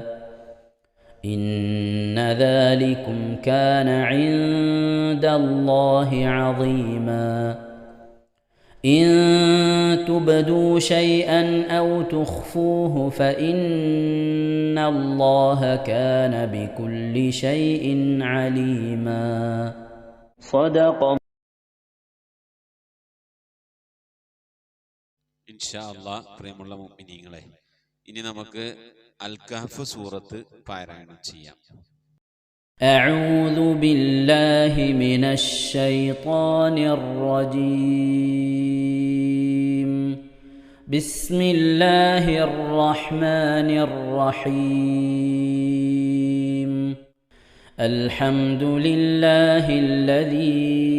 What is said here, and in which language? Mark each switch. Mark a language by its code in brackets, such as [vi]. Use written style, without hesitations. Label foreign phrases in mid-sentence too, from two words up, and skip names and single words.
[ar] إن ذلكم كان عند الله عظيما إن تبدوا شيئا أو تخفوه فإن الله كان بكل شيء عليما صدق إن شاء الله. [ml] പ്രിയമുള്ള മുഅ്മിനീങ്ങളെ, ഇനി നമുക്ക് അൽ കഹ്ഫ് സൂറത്ത് പാരായണം ചെയ്യാം. [ar] أعوذ بالله من الشيطان الرجيم بسم الله الرحمن الرحيم الحمد لله الذي